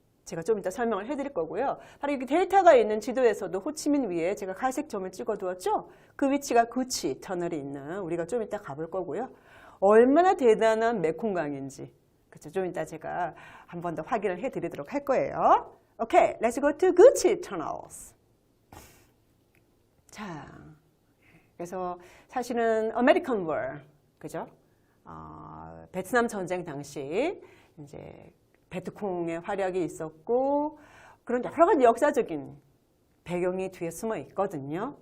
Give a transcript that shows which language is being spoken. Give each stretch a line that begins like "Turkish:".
Korean: 제가 좀 이따 설명을 해드릴 거고요. 바로 여기 델타가 있는 지도에서도 호치민 위에 제가 갈색 점을 찍어 두었죠. 그 위치가 쿠치 터널이 있는, 우리가 좀 이따 가볼 거고요. 얼마나 대단한 메콩강인지, 그쵸? 좀 이따 제가 한 번 더 확인을 해드리도록 할 거예요.
English: 오케이, let's go to Gucci tunnels.
Korean: 자, 그래서 사실은 American War, 그죠? 베트남 전쟁 당시 이제 베트콩의 활약이 있었고, 그런 여러 가지 역사적인 배경이 뒤에 숨어 있거든요.